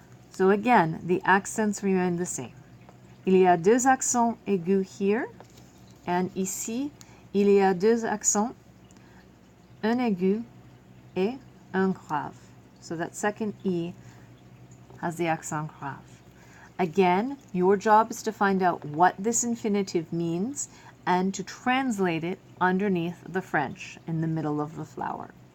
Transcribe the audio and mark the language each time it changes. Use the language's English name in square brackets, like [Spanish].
[English] So again, the accents remain the same. [French] Il y a deux accents aigus [English] here, and [French] ici, il y a deux accents, un aigu et un grave. [English] So that second E has the accent grave. Again, your job is to find out what this infinitive means and to translate it underneath the French in the middle of the flower.